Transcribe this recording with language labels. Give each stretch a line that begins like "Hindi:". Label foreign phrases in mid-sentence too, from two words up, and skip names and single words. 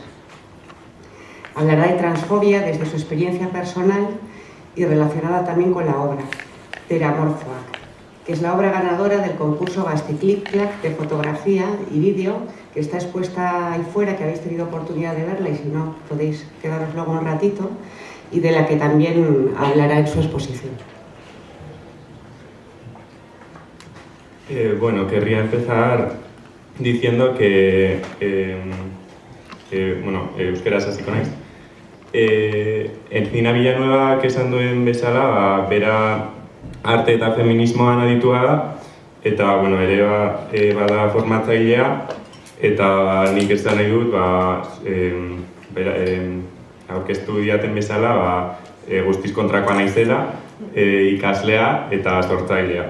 Spanish: Hablará de transfobia desde su experiencia personal y relacionada también con la obra Teramorfoak, que es la obra ganadora del concurso Gazte-Clic-Clac de fotografía y vídeo, que está expuesta ahí fuera, que habéis tenido oportunidad de verla y si no podéis quedaros luego un ratito, y de la que también hablará en su exposición. Bueno, querría empezar diciendo que
Basque: euskaraz hasiko naiz. Entzina Villanueva, que esan duen bezala, bera arte eta feminismoan aditua da, eta ere bada formatzailea, eta nik esan nahi dut aurkeztu diaten bezala guztiz kontrakoa naizela, ikaslea eta sortzailea.